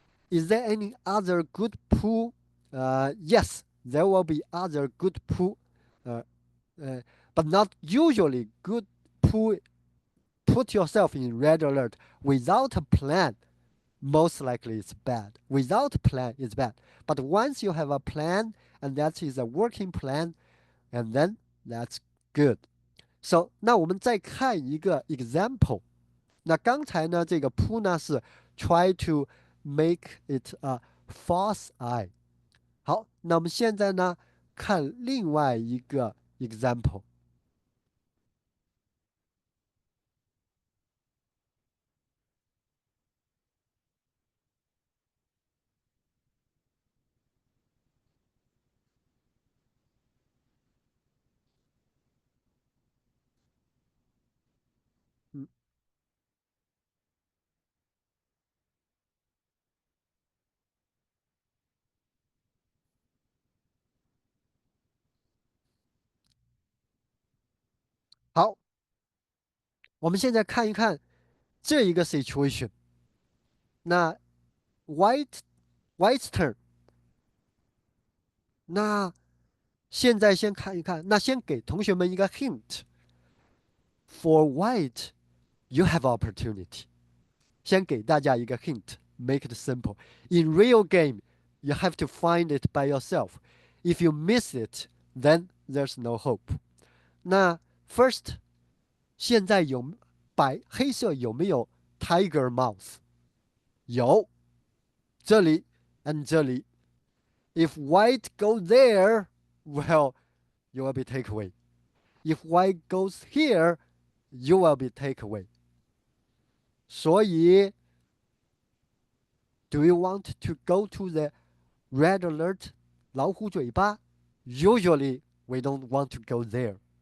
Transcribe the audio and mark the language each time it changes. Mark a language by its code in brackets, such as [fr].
[en] Is there any other good pull? Yes, there will be other good pull, uh, uh, but not usually good pull. Put yourself in red alert without a plan. Most likely it's bad. Without a plan, it's bad. But once you have a plan, and that is a working plan, and then that's good. [zh] So 那我们再看一个 example。那刚才呢，这个 pull 呢是 [en] try to make it a false eye。 [zh] 好，那我们现在呢看另外一个 example。嗯，好，我们现在看一看这一个 situation。那 [en] white white turn。 [zh] 那现在先看一看，那先给同学们一个 hint。 [en] For white, you have opportunity。 [zh] 先给大家一个 hint。 [en] Make it simple. In real game, you have to find it by yourself. If you miss it, then there's no hope. [zh] 那 first，现在黑色有没有 [en] tiger mouse？ [zh] 有，这里 and 这里。 [en] If white go there, well, you will be take away. If white goes here, you will be take away. 所以 do you want to go to the red alert [zh] 老虎嘴巴？ [en] Usually we don't want to go there.